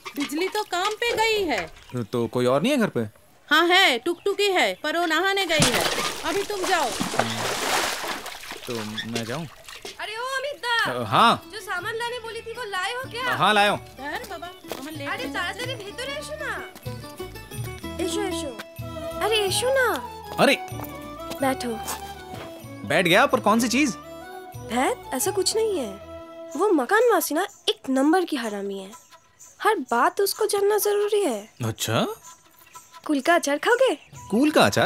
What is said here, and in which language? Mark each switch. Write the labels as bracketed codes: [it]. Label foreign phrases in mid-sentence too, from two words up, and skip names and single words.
[hi] बिजली तो काम पे गई है तो कोई और नहीं है घर पे हाँ है टुकटुकी है पर वो नहाने गई है अभी तुम जाओ तो मैं जाऊँ अरे ओ अमिता हाँ जो सामान लाने बोली थी वो लाए हो क्या हाँ लाया हूँ [bn] আরে তাড়াতাড়ি ভিতর এসো না এসো আরে এসো না [hi] अरे बैठो बैठ गया पर कौन सी चीज भैत ऐसा कुछ नहीं है वो मकान वासी ना एक नंबर की हरामी है हर बात उसको जानना जरूरी है अच्छा कुल का अचार खाओगे कुल का अचार